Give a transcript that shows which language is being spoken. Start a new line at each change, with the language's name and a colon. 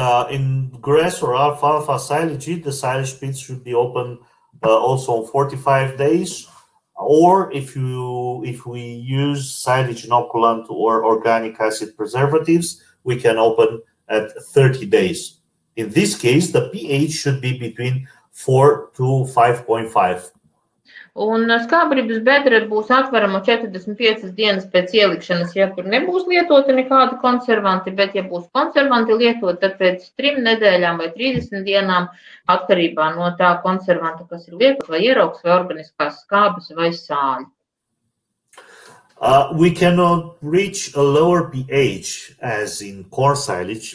English: In grass or alfalfa silage, the silage pits should be open also 45 days. Or if we use silage inoculant or organic acid preservatives, we can open at 30 days. In this case, the pH should be between 4 to 5.5.
Latvian: Un skābbarības bedre būs atverama 45 dienas pēc ielikšanas, ja tur nebūs lietota nekādi konservanti, bet ja būs konservanti lietot, tad pēc 3 nedēļām vai 30 dienām, atkarībā no tā konservanta, kas ir lietot, vai ieraugs, vai organiskās skābes, vai sāļi.
English: We cannot reach a lower pH as in coarse silage.